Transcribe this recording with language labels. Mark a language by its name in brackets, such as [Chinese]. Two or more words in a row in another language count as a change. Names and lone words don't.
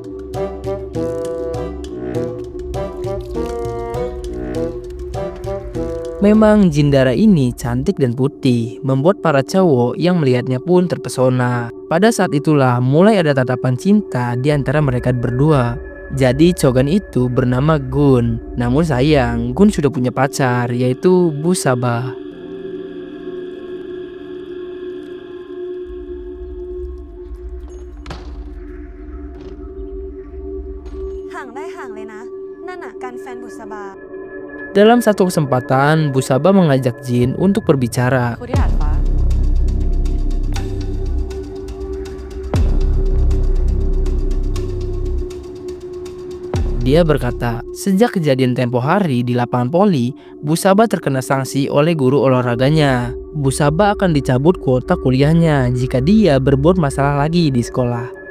[Indonesian] Memang Jin Dara ini cantik dan putih, membuat para cowok yang melihatnya pun terpesona. Pada saat itulah mulai ada tatapan cinta di antara mereka berdua. Jadi Chogan itu bernama Gun. Namun sayang, Gun sudah punya pacar, yaitu Busaba. [Thai] ห่างได้ห่างเลยนะ นั่นน่ะการแฟนบุษบา [Indonesian] Dalam satu kesempatan, Busaba mengajak Jin untuk berbicara. [Thai] คุยที่ดาดฟ้า [Indonesian] Dia berkata, sejak kejadian tempo hari di lapangan poli, Busaba terkena sanksi oleh guru olahraganya. Busaba akan dicabut kuota kuliahnya jika dia berbuat masalah lagi di sekolah.